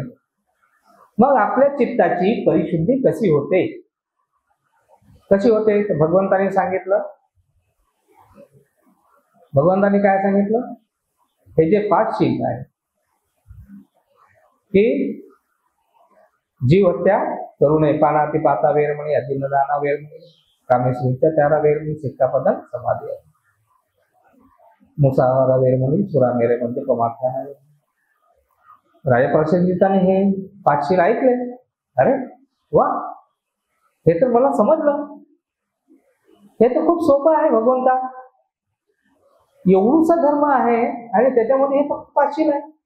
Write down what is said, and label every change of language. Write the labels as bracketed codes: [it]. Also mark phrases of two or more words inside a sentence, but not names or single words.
[mr] मग आपल्या चित्ताची परिशुद्धी कशी होते? कशी होते तर भगवंताने सांगितलं. भगवंताने काय सांगितलं? हे जे 5 शील आहे की जीव हत्या करू नये, [pi] पानातिपाता वेरमणी, अतिनदाना वेरमणी, कामेश्वरीत्याचारा वेरमणी, सिक्खापदं समाधी आहे, मुसावारा वेरमणी, सुरा मेरे म्हणजे प्रमाण. [mr] राजा प्रसन्नजीताने हे 5 शील ऐकले. अरे वा, हे तर मला समजलं. हे तर खूप सोपं आहे भगवंता. एवढूसा धर्म आहे आणि त्याच्यामध्ये हे फक्त 5 शील आहे.